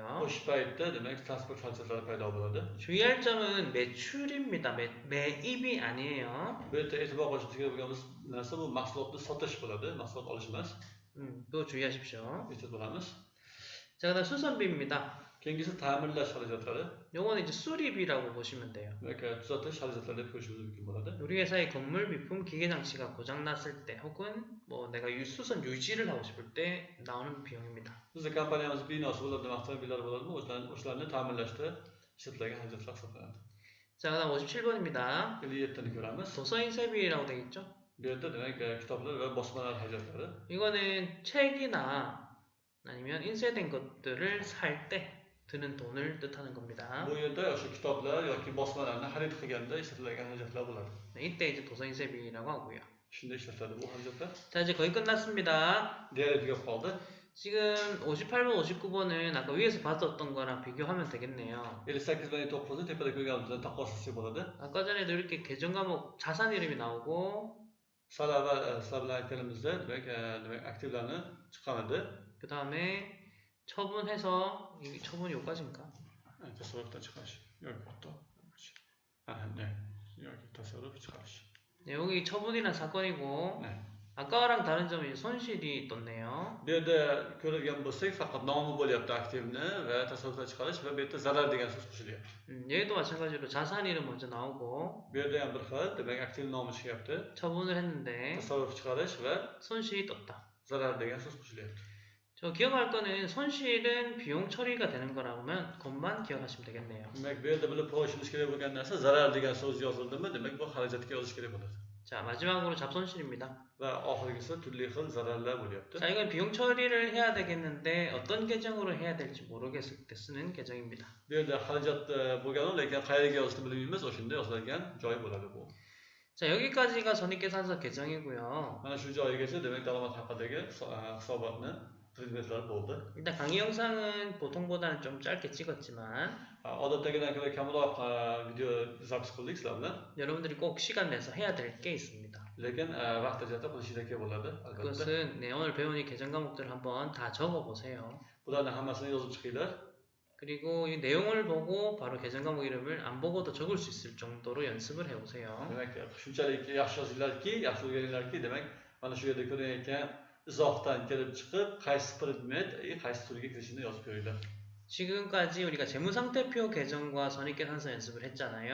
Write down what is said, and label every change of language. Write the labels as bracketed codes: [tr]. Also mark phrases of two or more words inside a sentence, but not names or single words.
[uz] O'sha paytda demak transport xarajatlari paydo bo'ladi. [ko] 주의할 점은 매출입니다. 매입이 아니에요. [uz] Bu yerda e'tibor qilish kerak bo'lgan narsa bu mahsulotni sotish bo'ladi, mahsulot olish emas. [ko] 그거 주의하십시오. [uz] E'tibor qilamiz. [ko] 자, 그다음 수선비입니다. [uz] Keyingisi ta'mirlash xarajatlari. [ko] 요거는 이제 수리비라고 보시면 돼요. [uz] Demak, tuzatish xarajatlari deb ko'rishimiz mumkin bo'ladi. [ko] 우리 회사의 건물 비품 기계 장치가 고장 났을 때 혹은 뭐 내가 수선 유지를 하고 싶을 때 나오는 비용입니다. [uz] Bizning kompaniyamiz binosi bo'ladi, avtomobillar bo'ladimi? O'shalarni ta'mirlashda ishlatiladigan xarajatlar hisoblanadi. [ko] 자, 그다음 57번입니다. [uz] 57ni ko'ramiz. [ko] 도서인쇄비라고 되어 있죠. [uz] Bu yerda demak kitoblar va bosmalar xarajatlari. [ko] 이거는 책이나 아니면 인쇄된 것들을 살 때 드는 돈을 뜻하는 겁니다. [uz] Bu yerda o'sha kitoblar yoki bosmalarni xarid qilganda ishlatiladigan xarajatlar bo'ladi. [ko] 네, 이때 이제 도서인쇄비라고 하고요. [uz] Shunda ishlatiladi bu xarajatlar. [ko] 자, 이제 거의 끝났습니다. [uz] Deyarli tugab qoldi. [ko] 지금 58번, 59번은 아까 위에서 봤었던 거랑 비교하면 되겠네요. [uz] 58 va 9ni tepada ko'rganimizdan taqqoslasak bo'ladi. [ko] 아까 전에도 이렇게 계정 과목 자산 이름이 나오고 [uz] Sal avval sizlar bilan aytganimizda demak aktivlarni chiqqan edi. [ko] 그 다음에 처분해서 이 처분이 여기까지인가? [uz] Tasarrufdan chiqarish yoki hatto yoki tasarruf chiqarish. [ko] 네, 여기 처분이란 사건이고 네. 아까랑 다른 점은 손실이 떴네요. [uz] Bu yerda ko'rgan bo'lsak, faqat nomi bo'lyapti aktivni va tasarrufdan chiqarish va bu yerda zarar degan so'z qo'shilyapti. [ko] 얘도 마찬가지로 자산 이름 먼저 나오고 [uz] Bu yerda ham bir xil, demak aktiv nomi chiqyapti. [ko] 처분을 했는데 [uz] Tasarruf chiqarish va [ko] 손실이 떴다. [uz] zarar degan so'z qo'shilyapti. [ko] 저 기억할 거는 손실은 비용 처리가 되는 거라면 것만 기억하시면 되겠네요. [uz] Demak, bu yerda bilib qo'yishimiz kerak bo'lgan narsa zarar degan so'z yozildimi, demak bu xarajatga yozish kerak bo'ladi. [ko] 자, 마지막으로 잡손실입니다. [uz] Va oxirgisi turli xil zararlar bo'lyapti. [ko] 자, 이건 비용 처리를 해야 되겠는데 어떤 계정으로 해야 될지 모르겠을 때 쓰는 계정입니다. [uz] Bu yerda xarajat bo'lgani, lekin qayerga yozishni bilmaymiz, o'shanda yoziladigan joy bo'ladi bu. [ko] 자, 여기까지가 손익계산서 계정이고요. [uz] Mana shu joyigacha demak daromad haqidagi hisobotni predmetlar bo'ldi. [ko] 일단 강의 영상은 보통보다는 좀 짧게 찍었지만 [uz] Odatdagidan ko'ra kamroq video zapis qildik sizlar bilan. [ko] 여러분들이 꼭 시간 내서 해야 될 게 있습니다. [uz] Lekin vaqt ajratib qilishingiz kerak bo'ladi, albatta. [ko] 그것은 네, 오늘 배운 이 계정 과목들을 한번 다 적어 보세요. [uz] Bularni hammasini yozib chiqinglar. [ko] 그리고 이 내용을 보고 바로 계정 과목 이름을 안 보고도 적을 수 있을 정도로 연습을 해 보세요. [uz] Demak, shunchalik yaxshi yozinglarki, yaxshi o'rganinglarki, demak, mana shu yerda ko'rayotgan izohdan kelib chiqib qaysi predmet qaysi turga kirishini yozib qo'yinglar. [ko] 지금까지 우리가 재무상태표 계정과 선입계산서 연습을 했잖아요.